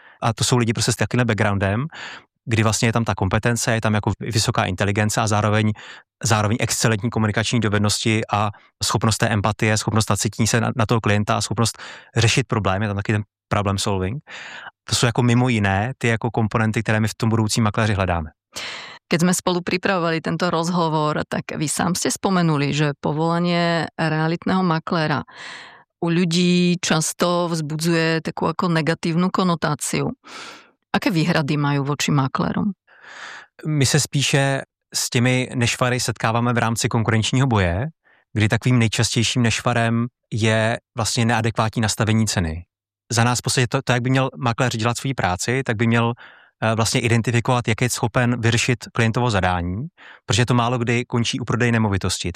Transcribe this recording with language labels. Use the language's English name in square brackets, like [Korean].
[Czech] A to jsou lidi prostě s takovým backgroundem, kdy vlastně je tam ta kompetence, je tam jako vysoká inteligence a zároveň excelentní komunikační dovednosti a schopnost té empatie, schopnost nacítit se na toho klienta a schopnost řešit problémy, je tam taky ten [English] problem solving. [Czech] To jsou jako mimo jiné ty jako komponenty, které my v tom budoucím makléři hledáme. [Slovak] Keď sme spolu pripravovali tento rozhovor, tak vy sám ste spomenuli, že povolanie realitného makléra u ľudí často vzbudzuje takú ako negatívnu konotáciu. Aké výhrady majú voči maklérom? [Czech] My se spíše s těmi nešvary setkáváme v rámci konkurenčního boje, kdy takovým nejčastějším nešvarem je vlastně neadekvátní nastavení ceny. Za nás prostě to, jak by měl makléř dělat svou práci, tak by měl vlastně identifikovat, jak je schopen vyřešit klientovo zadání, protože to málo kdy končí u prodeje nemovitosti.